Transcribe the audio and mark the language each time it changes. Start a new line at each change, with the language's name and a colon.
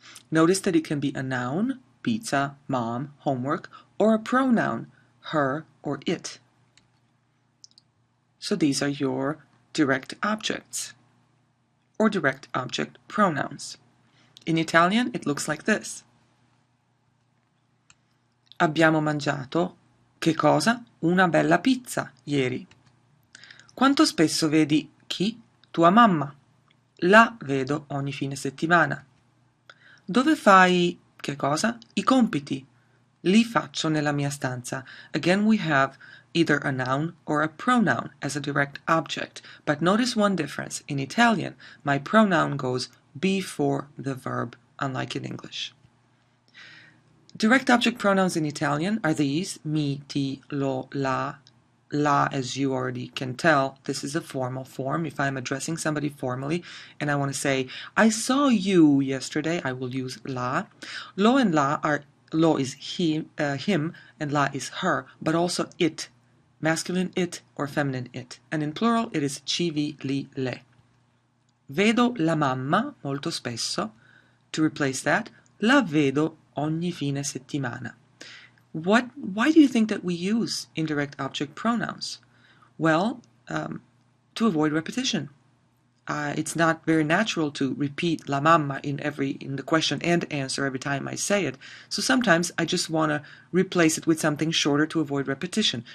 English: Notice that it can be a noun, pizza, mom, homework, or a pronoun, her or it. So these are your direct objects, or direct object pronouns. In Italian, it looks like this.
Italian: Abbiamo mangiato, che cosa? Una bella pizza ieri. Quanto spesso vedi chi? Tua mamma. La vedo ogni fine settimana. Dove fai che cosa? I compiti. Li faccio nella mia stanza.
English: Again, we have either a noun or a pronoun as a direct object. But notice one difference. In Italian, my pronoun goes before the verb, unlike in English. Direct object pronouns in Italian are these: mi, ti, lo, la. La, as you already can tell, this is a formal form. If I'm addressing somebody formally and I want to say, I saw you yesterday, I will use la. Lo and la are, lo is him and la is her, but also it, masculine it or feminine it. And in plural, it is ci, vi, li, le.
Italian: Vedo la mamma molto spesso.
English: To replace that,
Italian: la vedo ogni fine settimana.
English: Why do you think that we use indirect object pronouns? Well, to avoid repetition. It's not very natural to repeat la mamma in the question and answer every time I say it. So sometimes I just want to replace it with something shorter to avoid repetition.